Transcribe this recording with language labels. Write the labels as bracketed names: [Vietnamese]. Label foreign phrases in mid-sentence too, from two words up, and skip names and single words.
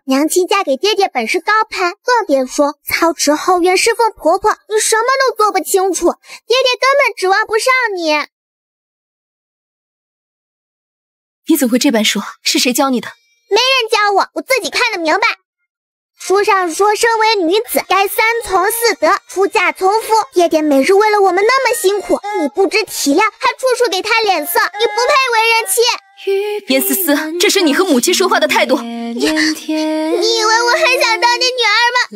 [Chinese] 娘親嫁給爹爹本是高攀，更別說操持後院侍奉婆婆，你什麼都做不清楚，爹爹根本指望不上你。你怎麼會這般說？是誰教你的？沒人教我，我自己看得明白。書上說，身為女子該3從4德，出嫁從夫。爹爹每日為了我們那麼辛苦，你不知體諒，還處處給他臉色，你不配為人妻。顏思思，這是你和母親說話的態度。你以為我很想當你女兒嗎？